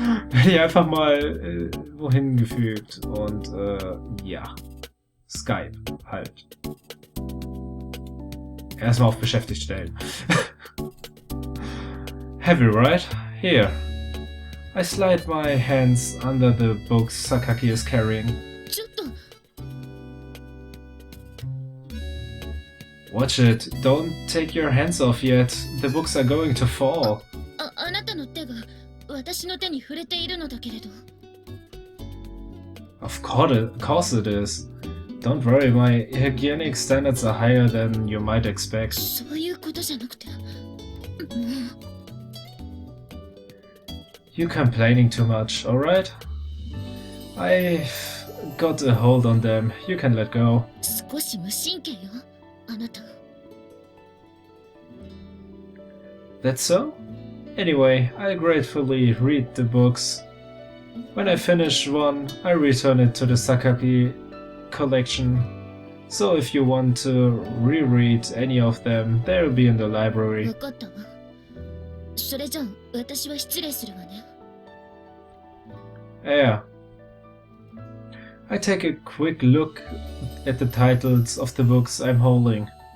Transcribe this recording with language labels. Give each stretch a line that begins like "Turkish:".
German: Werde ich einfach mal wohin gefügt und ja. Skype halt. Erstmal auf beschäftigt stellen.
English: Heavy, right? Here. I slide my hands under the books Sakaki is carrying.
Japanese: ちょっと。
English: Watch it. Don't take your hands off yet. The books are going to fall.
Japanese: あなたの手が私の手に触れているのだけれど。
English: Of course it is. Don't worry, my hygienic standards are higher than you might expect.
Japanese: そういうことじゃなくて。
English: You're complaining too much, alright? I've got a hold on them. You can let go.
Japanese: 少し無神経よ、あなた。
English: That's so? Anyway, I gratefully read the books. When I finish one, I return it to the Sakaki collection. So if you want to reread any of them, they'll be in the library.
Japanese: わかったわ。それじゃあ私は失礼するわね。
English: Yeah. I take a quick look at the titles of the books I'm holding.